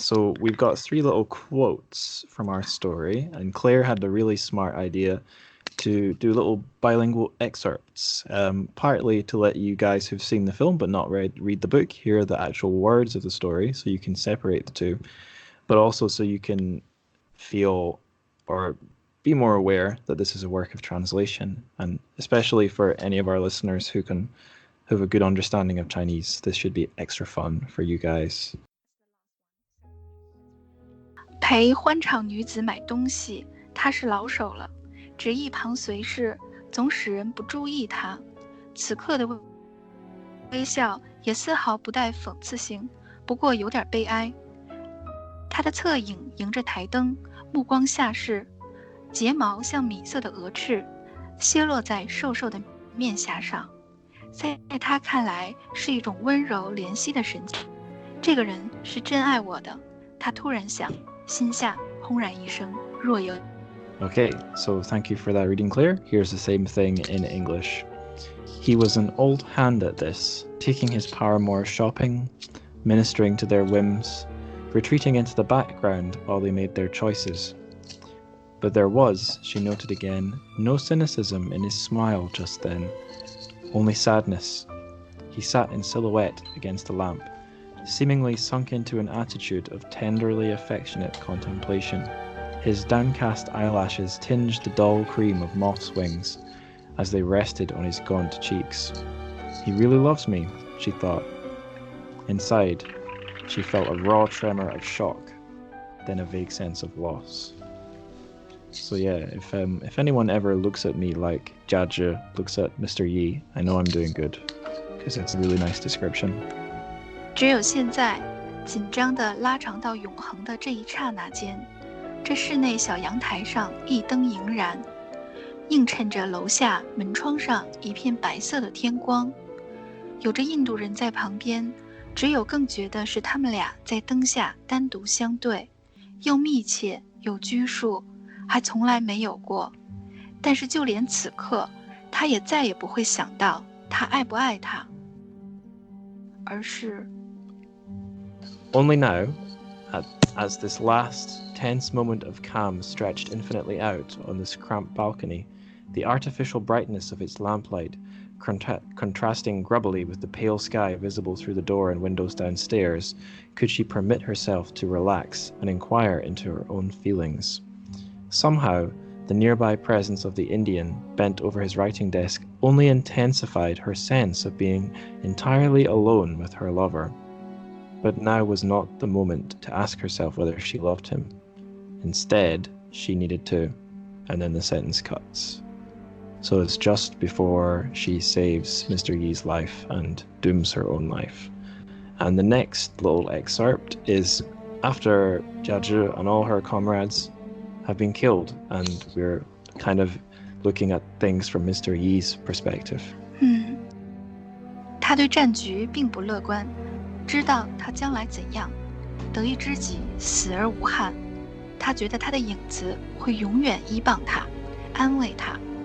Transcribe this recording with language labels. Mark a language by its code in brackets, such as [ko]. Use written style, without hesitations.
[en] So we've got 3 little quotes from our story, and Claire had the really smart idea to do little bilingual excerpts, partly to let you guys who've seen the film but not read the book hear the actual words of the story, so you can separate the two, but also so you can feel or be more aware that this is a work of translation, and especially for any of our listeners who have a good understanding of Chinese, this should be extra fun for you guys. [zh] 陪欢场女子买东西，她是老手了，只一旁随侍，总使人不注意她。此刻的微笑也丝毫不带讽刺性，不过有点悲哀。她的侧影迎着台灯，目光下视。睫毛像米色的鹅翅，歇落在瘦瘦的面颊上，在他看来是一种温柔怜惜的神情。这个人是真爱我的，他突然想，心下轰然一声，若有。 [en] Okay, so thank you for that reading, Claire. Here's the same thing in English. He was an old hand at this, taking his paramour shopping, ministering to their whims, retreating into the background while they made their choices. But there was, she noted again, no cynicism in his smile just then, only sadness. He sat in silhouette against a lamp, seemingly sunk into an attitude of tenderly affectionate contemplation. His downcast eyelashes tinged the dull cream of moth's wings as they rested on his gaunt cheeks. He really loves me, she thought. Inside, she felt a raw tremor of shock, then a vague sense of loss. So yeah, if anyone ever looks at me like Jiazhi looks at Mr. Yi, I know I'm doing good, because it's a really nice description. [zh] 只有现在，紧张地拉长到永恒的这一刹那间，这室内小阳台上一灯盈然，映衬着楼下门窗上一片白色的天光。有着印度人在旁边，只有更觉得是他们俩在灯下单独相对，又密切有拘束，还从来没有过。但是就连此刻，他也再也不会想到他爱不爱他，而是 [en] Only now, as this last tense moment of calm stretched infinitely out on this cramped balcony, the artificial brightness of its lamplight contrasting grubbily with the pale sky visible through the door and windows downstairs, could she permit herself to relax and inquire into her own feelings. Somehow, the nearby presence of the Indian, bent over his writing desk, only intensified her sense of being entirely alone with her lover. But now was not the moment to ask herself whether she loved him. Instead, she needed to, and then the sentence cuts. So it's just before she saves Mr. Yi's life and dooms her own life. And the next little excerpt is after Jia Zhi and all her comrades have been killed, and we're kind of looking at things from Mr. Yi's perspective. [zh] 他对战局并不乐观，知道他将来怎样，得一知己，死而无憾。他觉得他的影子会永远依傍他，安慰他。